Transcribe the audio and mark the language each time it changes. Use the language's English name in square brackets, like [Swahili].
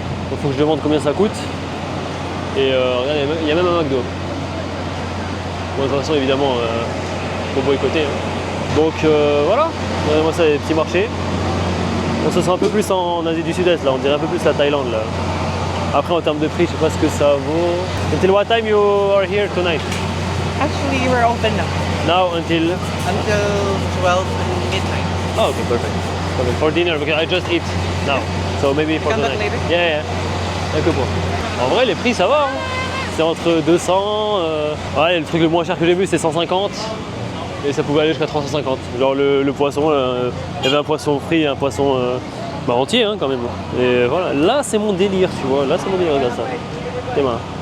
[French] Donc faut que je demande combien ça coûte. Et regardez, il y a même un McDo. Bon, de toute façon évidemment faut boycotter. Hein. Donc voilà, moi ça les petits marchés. On se sent un peu plus en Asie du Sud-Est là, on dirait un peu plus la Thaïlande là. Après en termes de prix, je sais pas ce que ça vaut. [English] Until what time you are here tonight? Actually, we're open now. Now until 12 midnight. Oh, okay, perfect. For dinner, because I just eat now. So maybe for Come back tonight. later? Yeah. [French] Quelques points. En vrai, les prix, ça va. Hein. C'est entre 200. Ouais, le truc le moins cher que j'ai vu, c'est 150. Et ça pouvait aller jusqu'à 350. Genre le poisson, il y avait un poisson frit et un poisson entier hein, quand même. Et voilà, là c'est mon délire, tu vois. Là c'est mon délire, regarde ça. C'est marrant.